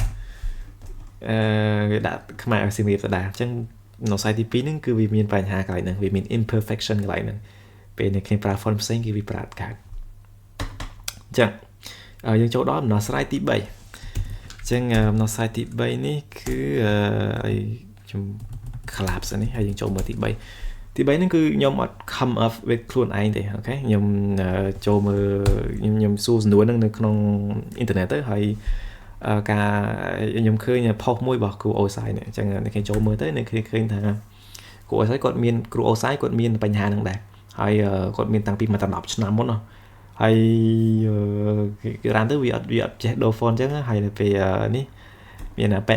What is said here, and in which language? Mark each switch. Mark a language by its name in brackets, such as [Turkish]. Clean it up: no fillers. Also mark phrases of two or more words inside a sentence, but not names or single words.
[Khmer] វាដាក់ខ្មែរឲ្យសៀមរាបទៅដែរអញ្ចឹងនៅខ្សែទី2ហ្នឹងគឺវាមានបញ្ហាកន្លែងហ្នឹងវាមាន imperfection កន្លែងហ្នឹងពេលអ្នកគ្នាប្រើ font ផ្សេងគឺវាប្រើអត់កើតអញ្ចឹងយើងចូលដល់ដំណោះស្រាយទី3អញ្ចឹងដំណោះស្រាយទី3នេះគឺខ្ញុំ collapse នេះហើយយើងចូលមើលទី3ហ្នឹងគឺខ្ញុំអត់ [English] come up with [Khmer] ខ្លួនឯងទេអូខេខ្ញុំចូលមើលខ្ញុំសួរសំណួរហ្នឹងនៅក្នុងអ៊ីនធឺណិតទៅហើយការខ្ញុំឃើញ post មួយរបស់គ្រូ អូសាយនេះអញ្ចឹងអ្នកគេចូលមើលទៅអ្នកគេឃើញថាគ្រូអូសាយគាត់មានគ្រូអូសាយគាត់មានបញ្ហាហ្នឹងដែរហើយគាត់មានតាំងពីមក10ឆ្នាំមុនហើយគេរ៉ានទៅវាអត់ចេះដូរ font អញ្ចឹងហើយទៅពេលនេះមានប៉ែ